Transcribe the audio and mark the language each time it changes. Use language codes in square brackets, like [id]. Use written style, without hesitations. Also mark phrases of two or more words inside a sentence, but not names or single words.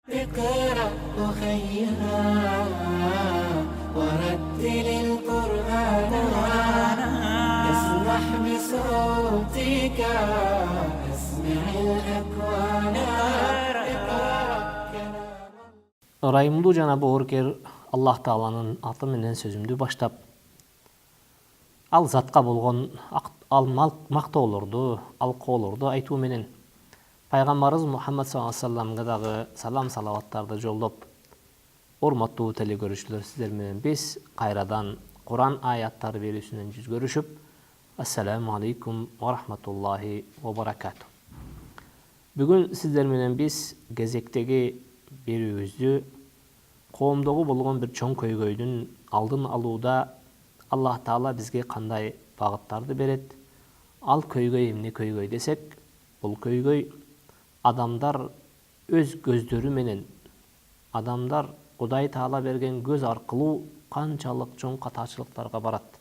[ar] اقرأ أخيها ورتل القرآن اسمح بصوتك اسمع الأكوان [ky] Ырайымдуу жана боорукер Аллах Тааланын аты менен сөзүмдү баштап, ал затка болгон мактоолорду, алкоолорду айтуу менен пайгамбарыбыз Мухаммад [ar] صلى الله عليه وسلم [ky] дагы салам салаваттарды жолдоп, урматтуу телекөрүүчүлөр, сиздер менен биз кайрадан Кур'ан аяттары берүүсүнөн жүз көрүшүп, [ar] السلام عليكم ورحمة الله وبركاته. [ky] Бүгүн сиздер менен биз кезектеги берүүбүздү коомдогу болгон бир чоң көйгөйдүн алдын алууда Аллах Таала бизге кандай багыттарды берет? Ал көйгөй эмне көйгөй десек, бул көйгөй адамдар өз көздөрү менен, адамдар Кудай Таала берген көз аркылуу канчалык чоң катачылыктарга барат.